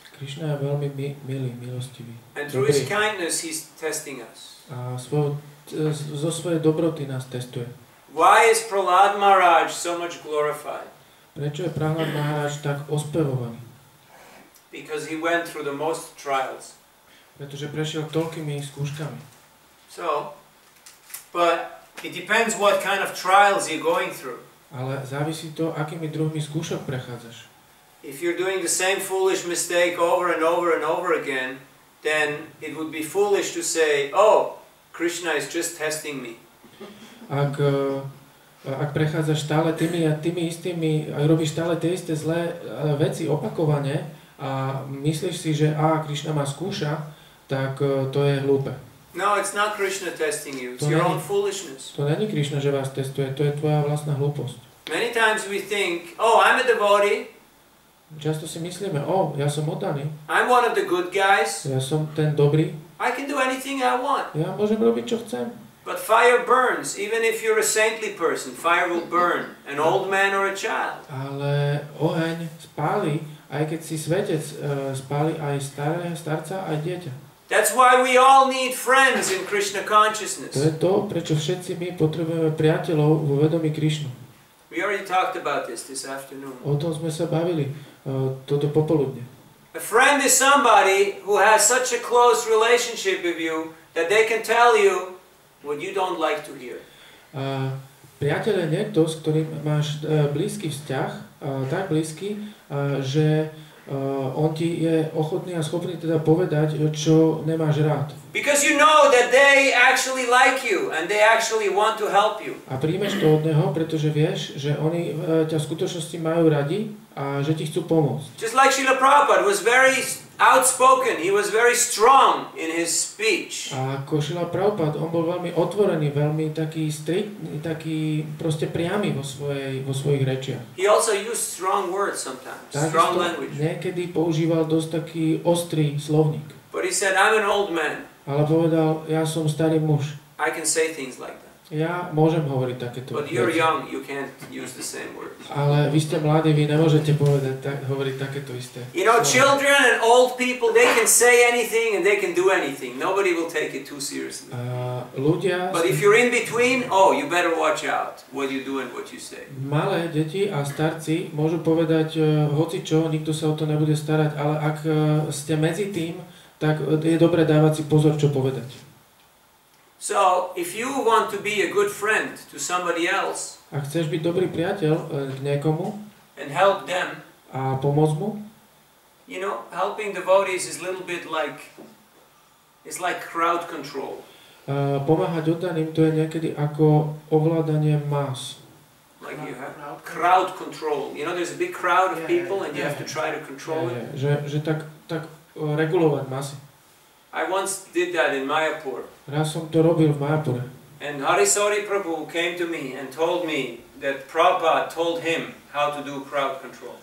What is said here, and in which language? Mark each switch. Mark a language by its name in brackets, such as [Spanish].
[Slovak] Krishna je veľmi milý, milostivý. [English] And through his kindness, he's testing us. [Slovak] A zo svojej dobroty nás testuje. [English] Why is Prahlad Maharaj so much glorified? [Slovak] Prečo je Prahlad Maharaj tak ospevovaný? [English] Because he went through the most trials. [Slovak] Pretože prešiel toľkými skúškami. [English] So, but it depends what kind of trials you're going through. [Slovak] Ale závisí to, akými druhmi skúšok prechádzaš. [English] If you're doing the same foolish mistake over and over and over again, then it would be foolish to say, oh, Krishna is just testing me. [Slovak] Ak prechádzaš stále tými a tými istými, ak robíš stále tie isté zlé veci opakovane a myslíš si, že Krishna ma skúša, tak to je hlúpe. [English] No, it's not Krishna testing you, it's your own foolishness. [Slovak] To není Krishna, že vás testuje, to je tvoja vlastná hlúposť. [English] Many times we think, oh, I'm a devotee. [Slovak] Často si myslíme, ja som oddaný. [English] I'm one of the good guys. [Slovak] Ja som ten dobrý. [English] I can do anything I want. [Slovak] Ja môžem robiť, čo chcem. [English] But fire burns, even if you're a saintly person, fire will burn, an old man or a child. [Slovak] Ale oheň spáli, aj keď si svetec, spáli aj starca, aj dieťa. [English] That's why we all need friends in Krishna consciousness. [Slovak] To je to, prečo všetci my potrebujeme priateľov vo vedomí Krišnu. [English] We already talked about this afternoon. [Slovak] O tom sme sa bavili toto popoludne. [English] A friend is somebody who has such a close relationship with you that they can tell you what you don't like to hear. [Slovak] Priateľ je niekto, s ktorým máš blízky vzťah, tak blízky, že on ti je ochotný a schopný teda povedať, čo nemáš rád. [English] Because you know that they actually like you and they actually want to help you. [Slovak] A príjmeš to od neho, pretože vieš, že oni ťa v skutočnosti majú radi a že ti chcú pomôcť. [English] Just like Srila Prabhupada was very outspoken, he was very strong in his speech. [Slovak] A ako Srila Prabhupada, on bol veľmi otvorený, veľmi taký striktný, taký proste priamy vo svojich rečiach. [English] He also used strong words sometimes, strong language. [Slovak] Niekedy používal dosť taký ostrý slovník. [English] But he said, I'm an old man. [Slovak] Ale povedal, ja som starý muž. [English] I can say things like that. [Slovak] Ja môžem hovoriť takéto [English] But you're young, you can't use the same words. [Slovak] Ale vy ste mladí, vy nemôžete hovoriť takéto isté. [English] You know, children and old people, they can say anything and they can do anything. Nobody will take it too seriously. But if you're in between, you better watch out what you do and what you say. [Slovak] Malé deti a starci môžu povedať hocičo, nikto sa o to nebude starať, ale ak ste medzi tým, tak je dobré dávať si pozor, čo povedať. [English] So, if you want to be a good friend to somebody else, [Slovak] ak chceš byť dobrý priateľ k niekomu [English] and help them, [Slovak] a pomôcť mu, [English] you know, helping devotees is a little bit like, it's like crowd control. [Slovak] Pomáhať oddaným, to je niekedy ako ovládanie más. [English] Like you have crowd control. You know, there's a big crowd of people and you have to try to control it. [Slovak] Že tak regulovať masy. [English] I once did that in Mayapur. [Slovak] Raz som to robil v Mayapure. [English] And Hare Prabhu came to me and told me that Prabhupada told him how to do crowd control.